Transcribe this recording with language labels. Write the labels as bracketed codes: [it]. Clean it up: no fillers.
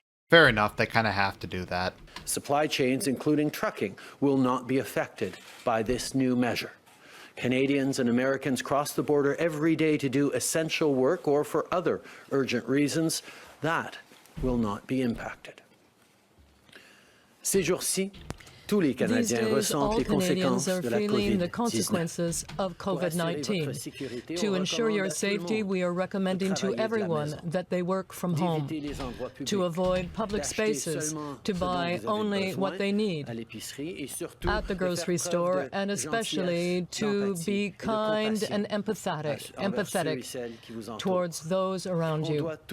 [en] Fair enough, they kind of have to do that. Supply chains, including trucking, will not be affected by this new measure. Canadians and Americans cross the border every day to do essential work or for other urgent reasons. That will not be impacted. [fr] Ces jours-ci, tous les Canadiens ressentent les conséquences de la COVID-19. [en] To ensure your safety, we are recommending to everyone that they work from home, to avoid public spaces, to buy only what they need at the grocery store, and especially to be kind and empathetic towards those around you.